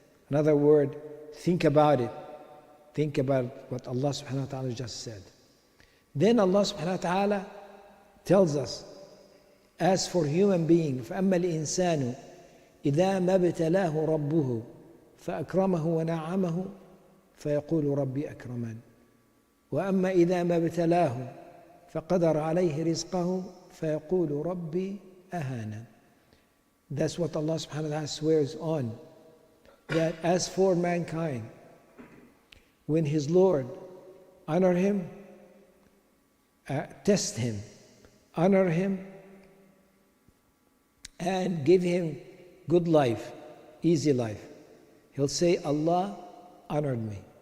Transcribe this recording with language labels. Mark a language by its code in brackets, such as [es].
[en] In other words, think about it. Think about what Allah subhanahu wa ta'ala just said. Then Allah subhanahu wa ta'ala tells us, as for human being, [ar] فَأَمَّا الْإِنسَانُ إِذَا مَا ابْتَلَاهُ رَبُّهُ فَأَكْرَمَهُ وَنَعَّمَهُ فَيَقُولُ رَبِّي أَكْرَمَنِ وَأَمَّا إِذَا مَا ابْتَلَاهُ فَقَدَرَ عَلَيْهِ رِزْقَهُ فَيَقُولُ رَبِّي أَهَانَنِ. [en] That's what Allah subhanahu wa ta'ala swears on. That as for mankind, when his Lord honor him, test him, honor him, and give him good life, easy life, he'll say, Allah honored me.